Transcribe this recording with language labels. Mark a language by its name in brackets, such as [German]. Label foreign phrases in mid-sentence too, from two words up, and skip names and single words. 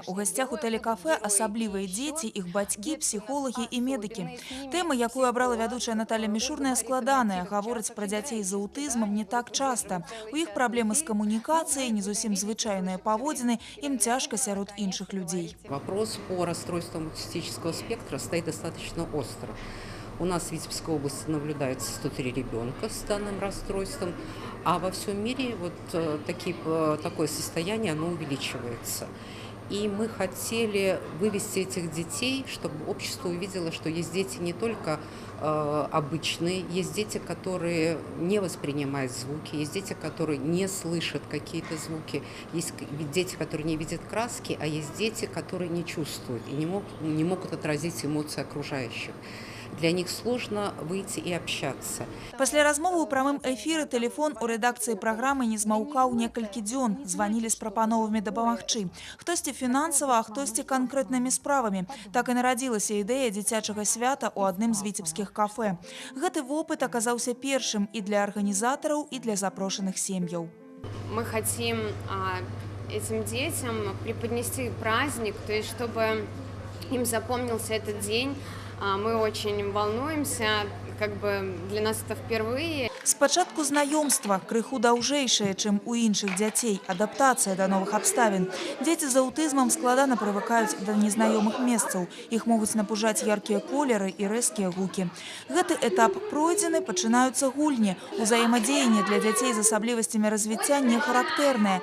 [Belarusian] У гасцях у тэлекафе асаблівыя дзеці, іх бацькі, псіхолагі і медыкі. Тэма, якую абрала вядучая Наталя Мішурная, складаная. Гаворыць пра дзяцей з аўтызмам не так часта. У іх праблемы з камунікацыяй, не зусім звычайныя паводзіны, ім цяжка сярод іншых людзей. [Russian] Вопрос по расстройствам аутистического спектра стоит достаточно остро. У нас в Витебской области наблюдается 103 ребенка с данным расстройством, а во всем мире такое состояние оно увеличивается. И мы хотели вывести этих детей, чтобы общество увидело, что есть дети не только обычные, есть дети, которые не воспринимают звуки, есть дети, которые не слышат какие-то звуки, есть дети, которые не видят краски, а есть дети, которые не чувствуют и не могут отразить эмоции окружающих. Для них сложно выйти и общаться. [Belarusian] Пасля размовы ў прамым эфіры тэлефон у рэдакцыі праграмы не змаўкаў некалькі дзён. Званілі з прапановамі дапамагчы. Хтосьці фінансава, а хтосьці канкрэтнымі справамі. Так і нарадзілася ідэя дзіцячага свята ў адным з віцебскіх кафэ. Гэты вопыт аказаўся першым і для арганізатараў, і для запрошаных сем'яў. [Russian] Мы хотим этим детям преподнести праздник, то есть чтобы им запомнился этот день. Мы очень волнуемся, для нас это впервые. [Belarusian] Спачатку знаёмства крыху даўжэйшае, чым у іншых дзяцей, адаптацыя да новых абставін. Дзеці з аўтызмам складана прывыкаюць да незнаёмых месцаў. Іх могуць напужаць яркія колеры і рэзкія гукі. Гэты этап пройдзены, пачынаюцца гульні. Узаемадзеянне для дзяцей з асаблівасцямі развіцця не характэрнае.